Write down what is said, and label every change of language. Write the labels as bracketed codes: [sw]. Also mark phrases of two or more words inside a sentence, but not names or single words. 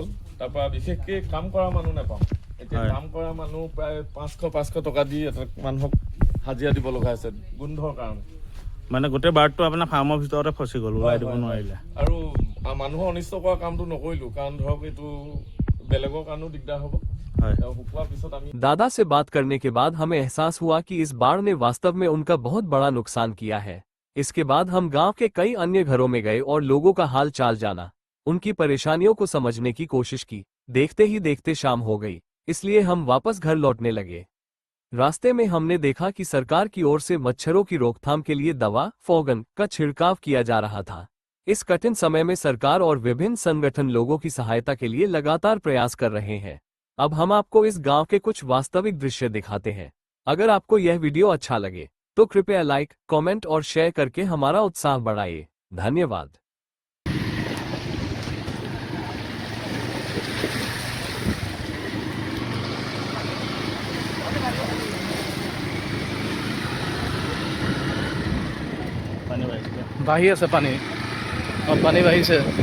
[as] তাৰপৰা বিশেষকৈ কাম কৰা মানুহ নাপাওঁ। এতিয়া কাম কৰা মানুহ প্ৰায় 500 টকা দি এটা মানুহক হাজিৰা দিব লগা হৈছে গোন্ধৰ কাৰণে। মানে গোটেই বাৰ্ডটো আপোনাৰ ফাৰ্মৰ ভিতৰতে ফচি গ'ল, ওলাই দিব নোৱাৰিলে। আৰু মানুহৰ অনিষ্ট কৰা কামটো নকৰিলোঁ, কাৰণ ধৰক এইটো বেলেগৰ কাৰণেও দিগদাৰ হ'ব। [hi] दादा से बात करने के बाद हमें एहसास हुआ कि इस बाढ़ ने वास्तव में उनका बहुत बड़ा नुकसान किया है। इसके बाद हम गांव के कई अन्य घरों में गए और लोगों का हाल चाल जाना, उनकी परेशानियों को समझने की कोशिश की। देखते ही देखते शाम हो गई, इसलिए हम वापस घर लौटने लगे। रास्ते में हमने देखा कि सरकार की ओर से मच्छरों की रोकथाम के लिए दवा फोगन का छिड़काव किया जा रहा था। इस कठिन समय में सरकार और विभिन्न संगठन लोगों की सहायता के लिए लगातार प्रयास कर रहे हैं। अब हम आपको इस गांव के कुछ वास्तविक दृश्य दिखाते हैं। अगर आपको यह वीडियो अच्छा लगे तो कृपया लाइक, कमेंट और शेयर करके हमारा उत्साह बढ़ाइए। धन्यवाद। [as] বাঢ়ি আছে পানী, পানী বাঢ়িছে।